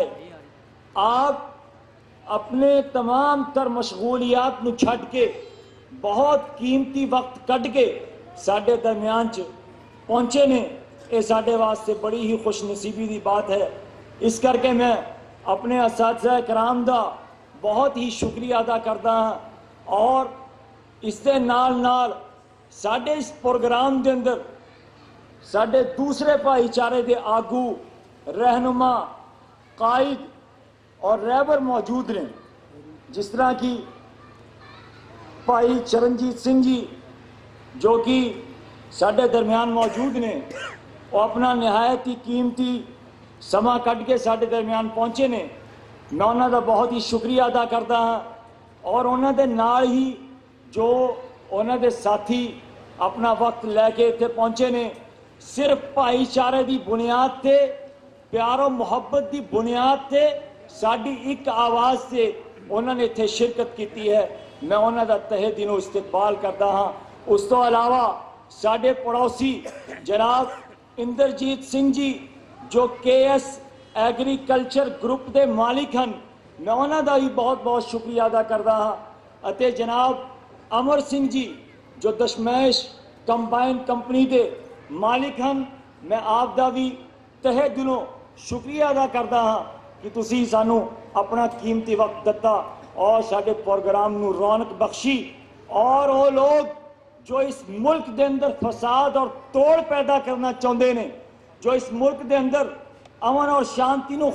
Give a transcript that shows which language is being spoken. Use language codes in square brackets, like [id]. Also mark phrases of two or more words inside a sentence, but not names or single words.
[pa] آپ اپنے تمام تر مشغولیات نو چھڈ کے بہت قیمتی وقت کٹ کے ساڈے درمیان پہنچے نے، یہ ساڈے واسطے بڑی ہی خوش نصیبی دی بات ہے۔ اس کر کے میں اپنے اساتذہ کرام دا بہت ہی شکریہ ادا کرتا ہاں، اور اس دے نال نال ساڈے اس پروگرام دے اندر ساڈے دوسرے بھائی چارے دے آگو، رہنما، قائد اور رہبر موجود ہیں، جس طرح کی بھائی چرنجیت سنگھ جی جو کہ ساڈے درمیان موجود نے، وہ اپنا نہایت ہی قیمتی سما کٹ کے ساڈے درمیان پہنچے نے۔ میں انہوں دا بہت ہی شکریہ ادا کرتا ہاں، اور انہوں دے نال ہی جو انہوں دے ساتھی اپنا وقت لے کے اتنے پہنچے نے، صرف بھائی چارے دی بنیاد تے، پیار و محبت دی بنیاد تے، ساڈی ایک آواز سے انہوں نے اتنے شرکت کیتی ہے۔ میں انہوں دا تہہ دلوں استقبال کرتا ہاں۔ اس تو علاوہ ساڈے پڑوسی جناب اندرجیت سنگھ جی جو کے ایس ایگریکلچر گروپ دے مالک ہیں، میں انہوں دا بھی بہت بہت شکریہ ادا کرتا ہاں۔ اتے جناب امر سنگھ جی جو دشمیش کمبائن کمپنی دے مالک ہیں، میں آپ دا بھی ਤਹਿ ਦਿਲੋਂ ਸ਼ੁਕਰੀਆ ਅਦਾ ਕਰਦਾ ਹਾਂ ਕਿ ਤੁਸੀਂ ਸਾਨੂੰ ਆਪਣਾ ਕੀਮਤੀ ਵਕਤ ਦਿੱਤਾ ਔਰ ਸਾਡੇ ਪ੍ਰੋਗਰਾਮ ਨੂੰ ਰੌਣਕ ਬਖਸ਼ੀ। ਔਰ ਉਹ ਲੋਕ ਜੋ ਇਸ ਮੁਲਕ ਦੇ ਅੰਦਰ ਫਸਾਦ ਔਰ ਤੋੜ ਪੈਦਾ ਕਰਨਾ ਚਾਹੁੰਦੇ ਨੇ, ਜੋ ਇਸ ਮੁਲਕ ਦੇ ਅੰਦਰ ਅਮਨ ਔਰ ਸ਼ਾਂਤੀ ਨੂੰ